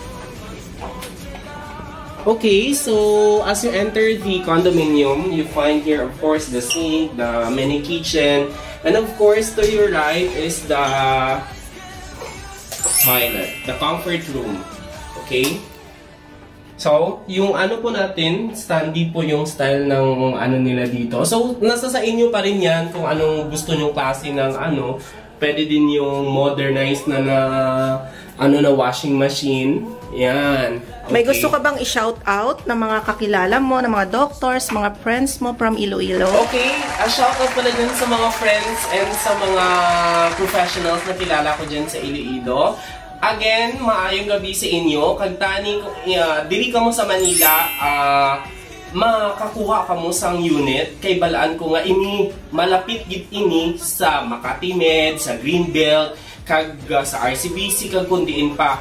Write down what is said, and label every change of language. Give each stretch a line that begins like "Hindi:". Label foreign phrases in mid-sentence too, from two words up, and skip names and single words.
English: Okay, so as you enter the condominium, you find here of course the sink, the mini kitchen, and of course to your right is the toilet, the comfort room. Okay? So,
Filipino: yung ano po natin, standy po yung style ng ano nila dito. So, nasa sa inyo pa rin yan kung anong gusto nyong klase ng ano. Pwede din yung modernized na
English: washing machine.
Filipino: Yan. Okay. May gusto ka bang
English: i-shout out
Filipino: ng mga kakilala mo, ng mga doctors, mga friends mo from Iloilo? Okay,
English: shout out
Filipino: pala dyan sa mga
English: friends and
Filipino: sa mga professionals na kilala ko dyan sa Iloilo.
Hiligaynon: Again, maayong gabi sa inyo. Kagtani, diri ka mo sa Manila, makakuha ka mo sang unit. Kay balaan ko nga ini, malapit gid ini sa Makati Med, sa Greenbelt, kag sa RCBC, kag kundiin pa.